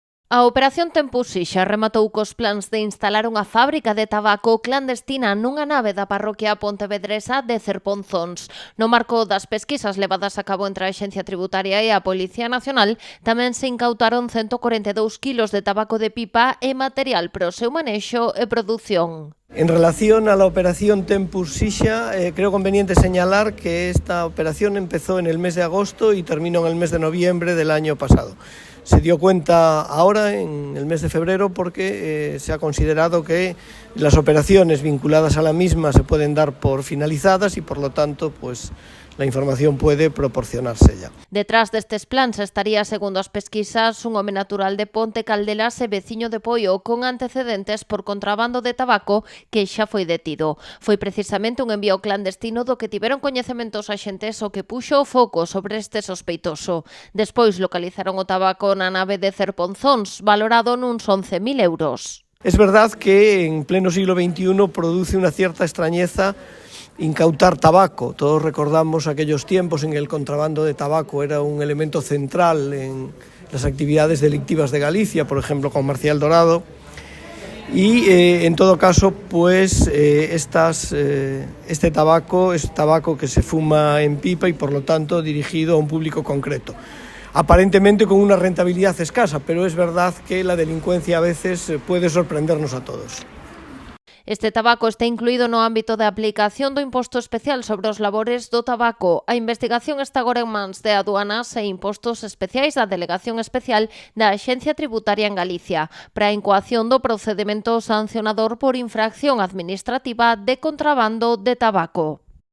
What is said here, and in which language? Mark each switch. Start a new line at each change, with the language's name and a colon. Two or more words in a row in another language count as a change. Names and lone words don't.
Galician: A Operación Tempus Xixa rematou cos plans de instalar unha fábrica de tabaco clandestina nunha nave da parroquia pontevedresa de Cerponzóns. No marco das pesquisas levadas a cabo entre a Axencia Tributaria e a Policía Nacional, tamén se incautaron 142 kilos de tabaco de pipa e material para o seu manexo e produción.
Spanish: En relación a la operación Tempus Xixa, creo conveniente señalar que esta operación empezó en el mes de agosto y terminó en el mes de noviembre del año pasado. Se dio cuenta ahora, en el mes de febrero, porque se ha considerado que las operaciones vinculadas a la misma se pueden dar por finalizadas y, por lo tanto, pues la información puede proporcionarse ya.
Galician: Detrás destes plans estaría, segundo as pesquisas, un home natural de Ponte Caldelas e veciño de Poio con antecedentes por contrabando de tabaco que xa foi detido. Foi precisamente un envío clandestino do que tiveron coñecementos axentes o que puxo o foco sobre este sospeitoso. Despois localizaron o tabaco na nave de Cerponzóns, valorado nuns 11.000 euros.
Spanish: Es verdad que en pleno siglo XXI produce una cierta extrañeza incautar tabaco. Todos recordamos aquellos tiempos en que el contrabando de tabaco era un elemento central en las actividades delictivas de Galicia, por ejemplo con Marcial Dorado, y en todo caso pues este tabaco es tabaco que se fuma en pipa y por lo tanto dirigido a un público concreto. Aparentemente con una rentabilidad escasa, pero es verdad que la delincuencia a veces puede sorprendernos a todos.
Galician: Este tabaco está incluído no ámbito de aplicación do imposto especial sobre os labores do tabaco. A investigación está agora en mans de aduanas e impostos especiais da Delegación Especial da Axencia Tributaria en Galicia para a incoación do procedemento sancionador por infracción administrativa de contrabando de tabaco.